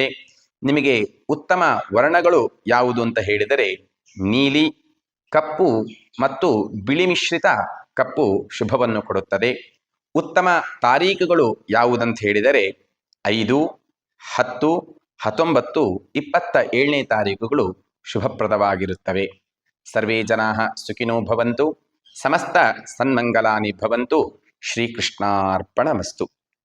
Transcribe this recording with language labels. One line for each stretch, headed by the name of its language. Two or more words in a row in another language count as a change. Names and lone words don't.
Kannada: ನಿಮಗೆ ಉತ್ತಮ ವರ್ಣಗಳು ಯಾವುದು ಅಂತ ಹೇಳಿದರೆ, ನೀಲಿ, ಕಪ್ಪು ಮತ್ತು ಬಿಳಿ ಮಿಶ್ರಿತ ಕಪ್ಪು ಶುಭವನ್ನು ಕೊಡುತ್ತದೆ. ಉತ್ತಮ ತಾರೀಖುಗಳು ಯಾವುದಂತ ಹೇಳಿದರೆ 5, 10, 19, 27ನೇ ತಾರೀಖುಗಳು ಶುಭಪ್ರದವಾಗಿರುತ್ತವೆ.
Sanskrit: ಸರ್ವೇ ಜನಾಃ ಸುಖಿನೋ ಭವಂತು, ಸಮಸ್ತ ಸನ್ಮಂಗಲಾನಿ ಭವಂತು. ಶ್ರೀಕೃಷ್ಣಾರ್ಪಣಮಸ್ತು.